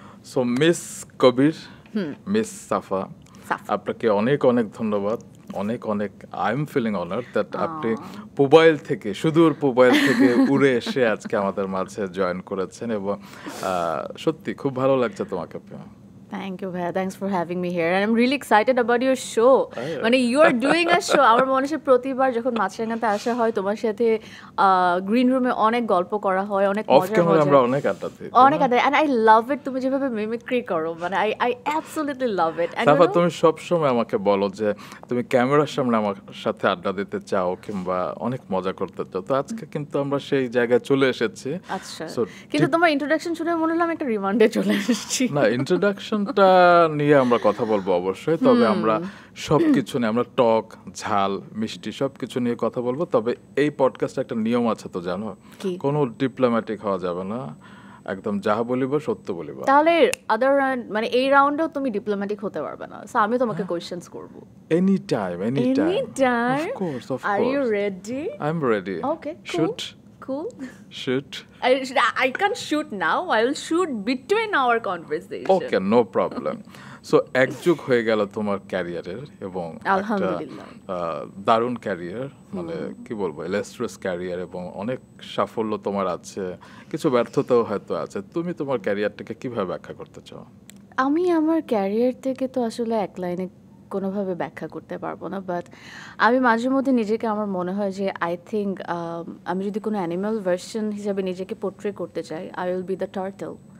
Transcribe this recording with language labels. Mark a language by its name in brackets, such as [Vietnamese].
[Bangla] So miss কবির, miss সাফা, আপনাকে অনেক ধন্যবাদ। অনেক I am feeling honoured that আপনি সুদূর পুবাইল থেকে উড়ে এসে আজকে আমাদের মাঝে জয়েন করেছেন, এবং সত্যি খুব ভালো লাগছে তোমাকে। [English] Thank you, Bhaiya. Thanks for having me here. And I'm really excited about your show. [Bangla] মানে [English] you are doing a show. [Bangla] আমার মনে হয় প্রতিবার যখন মাছরাঙাতে আসা হয় তোমার সাথে গ্রিন রুমে অনেক গল্প করা হয়, অনেক মজা আমরা অনেক আড্ডা দিই। [English] and I love it [Bangla] তুমি যেভাবে মিমিক্রি করো, মানে [English] I absolutely love it. And [Bangla] তারপর তুমি সব সময় আমাকে বলো যে তুমি ক্যামেরার সামনে আমার সাথে আড্ডা দিতে চাও কিংবা অনেক মজা করতে চাও। তো আজকে কিন্তু আমরা সেই জায়গায় চলে এসেছি। আচ্ছা, কিন্তু তোমার ইন্ট্রোডাকশন শুনে মনে হলো আমি একটা রিমান্ডে চলে এসেছি। না, ইন্ট্রোডাকশনটা নিয়ে আমরা কথা বলবো অবশ্যই, তবে আমরা সবকিছু নিয়ে, আমরা টক ঝাল মিষ্টি সবকিছু নিয়ে কথা বলবো। তবে এই পডকাস্টে একটা নিয়ম আছে তো জানো, কোনো ডিপ্লোম্যাটিক হওয়া যাবে না, একদম যাহা বলিব সত্য বলিব। তাহলে আদার মানে এই রাউন্ডেও তুমি ডিপ্লোম্যাটিক হতে পারবে না, সো আমি তোমাকে কোশ্চেনস করব any time. Of course. Are you ready? I am ready. Okay, [English] Cool. Shoot. I can't shoot now. I will shoot between our conversation. Okay, no problem. [Bangla] So এক যুগ হয়ে গেল তোমার ক্যারিয়ারের, এবং আলহামদুলিল্লাহ দারুণ ক্যারিয়ার, মানে কি বলবো, ইলাস্ট্রিয়াস ক্যারিয়ার, এবং অনেক সাফল্য তোমার আছে, কিছু ব্যর্থতাও হয়তো আছে। তুমি তোমার ক্যারিয়ারটাকে কিভাবে ব্যাখ্যা করতে চাও? আমি আমার ক্যারিয়ার থেকে তো আসলে এক লাইনে কোনোভাবে ব্যাখ্যা করতে পারবো না, বাট আমি মাঝে মধ্যে নিজেকে আমার মনে হয় যে আই থিঙ্ক আমি যদি কোনো অ্যানিম্যাল ভার্সন হিসাবে নিজেকে পোর্ট্রে করতে চাই, I will be the turtle.